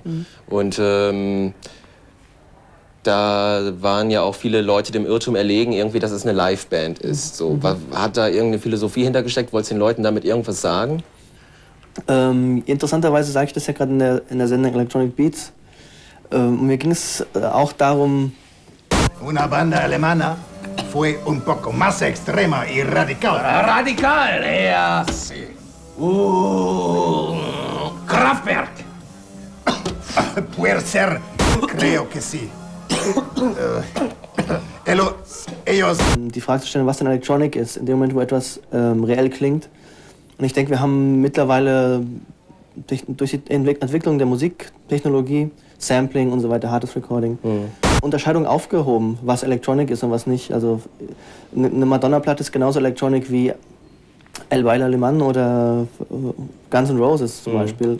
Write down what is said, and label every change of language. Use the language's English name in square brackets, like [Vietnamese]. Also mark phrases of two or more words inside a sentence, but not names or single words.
[German] Und da waren ja auch viele Leute dem Irrtum erlegen, irgendwie, dass es eine Liveband ist. So, hat da irgendeine Philosophie hintergesteckt? Wolltest du den Leuten damit irgendwas sagen? Interessanterweise sage ich das ja gerade in der Sendung Electronic Beats. Mir ging es auch darum... [Spanish] Una banda alemana fue un poco más extrema y radical. [German] Radical, ja. [Spanish] Sí. Kraftwerk. Puede ser, creo que sí. Ellos... [German] Die Frage zu stellen, was denn Electronic ist, in dem Moment, wo etwas reell klingt. Und ich denke, wir haben mittlerweile durch die Entwicklung der Musiktechnologie, Sampling und so weiter, hartes Recording, Unterscheidung aufgehoben, was Electronic ist und was nicht. Also eine Madonna-Platte ist genauso Electronic wie El Bay Aleman oder Guns N' Roses zum Beispiel.